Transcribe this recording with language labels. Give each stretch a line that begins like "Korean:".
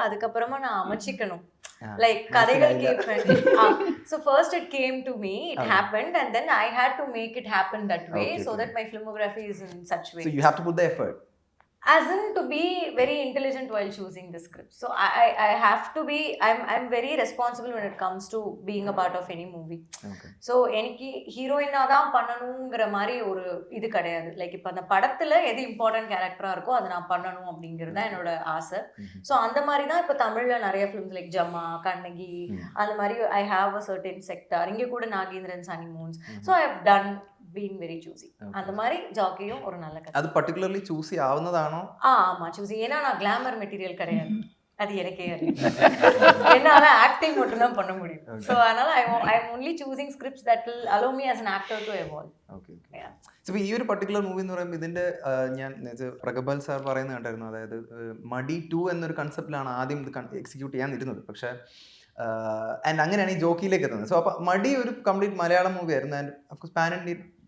Tamil: அதுக்கப்புறமா நான் அமைச்சிக்கணும், லைக் கதைகள் கேட்பேன்.
English: So first it came to me, it happened, and then I had to make it happen that way, so that my filmography is in such way. So you have to put the effort. As in to be very intelligent while choosing the script. So I have to be, I'm very responsible when it comes to being a part of any movie. Okay.
Tamil: So எனக்கு ஹீரோயினா தான் பண்ணணுங்கிற மாதிரி ஒரு இது கிடையாது. Like இப்போ அந்த படத்துல எது இம்பார்ட்டன்ட் கேரக்டரா இருக்கோ அதை நான் பண்ணணும் அப்படிங்கிறது தான் என்னோட ஆசை. ஸோ அந்த மாதிரி தான் இப்போ தமிழ்ல நிறைய ஃபிலிம்ஸ் லைக் ஜம்மா, கண்ணகி, அந்த மாதிரி
English: I have a certain sector.
Tamil: இங்கே கூட
English: Nagendran, Shani moons. So I have done been very choosy.
Tamil: அந்த மாதிரி ஜாக்கியும் ஒரு நல்ல கதை. அது particularly choosy ஆவனதானோ? ஆமா, choosy. ஏன்னா நான் கிளாமர் மெட்டீரியல் கிடையாது, அது எனக்கே என்னால ஆக்டிங் மட்டும் தான் பண்ண முடியும்.
English: so
Tamil: அதனால
English: I am only choosing scripts that will allow me as an actor to evolve. Okay. Yeah.
Malayalam: So ഈ ഒരു പർട്ടിക്കുലർ മൂവി എന്ന് പറയുമ്പോൾ ഇതിന്റെ ഞാൻ പ്രഗബൽ സാർ പറയുന്നത് കണ്ടായിരുന്നു, അതായത് മടി 2 എന്നൊരു കൺസെപ്റ്റിലാണ് ആദ്യം ഇത് എക്സിക്യൂട്ട് ചെയ്യാൻ ഇരുന്നത്. പക്ഷേ ആൻഡ് അങ്ങനെയാണ് ഈ ജോക്കിയിലേക്ക് എത്തുന്നത്. സോ അപ്പോൾ മടി ഒരു കംപ്ലീറ്റ് മലയാളം മൂവി ആയിരുന്നു, and of course pan Indian.